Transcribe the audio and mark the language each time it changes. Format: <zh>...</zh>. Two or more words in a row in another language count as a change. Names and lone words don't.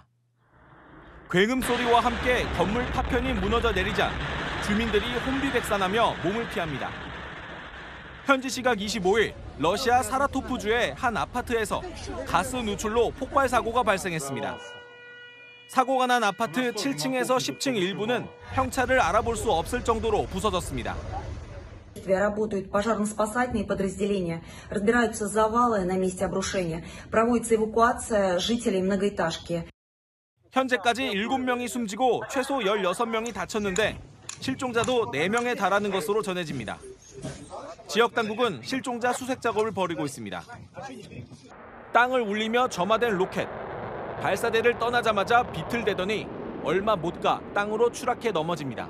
<ko>굉음 소리와 함께 건물 파편이 무너져 내리자 주민들이 혼비백산하며 몸을 피합니다. 현지 시각 25일 러시아 사라토프주의 한 아파트에서 가스 누출로 폭발 사고가 발생했습니다. 사고가 난 아파트 7층에서 10층 일부는 형차를 알아볼 수 없을 정도로 부서졌습니다.</ko> <ru>Работают пожарно-спасательные подразделения, разбираются завалы на месте обрушения, проводится эвакуация жителей многоэтажки.</ru> <ko>현재까지 7명이 숨지고 최소 16명이 다쳤는데 실종자도 4명에 달하는 것으로 전해집니다. 지역 당국은 실종자 수색 작업을 벌이고 있습니다. 땅을 울리며 점화된 로켓. 발사대를 떠나자마자 비틀대더니 얼마 못 가 땅으로 추락해 넘어집니다.</ko>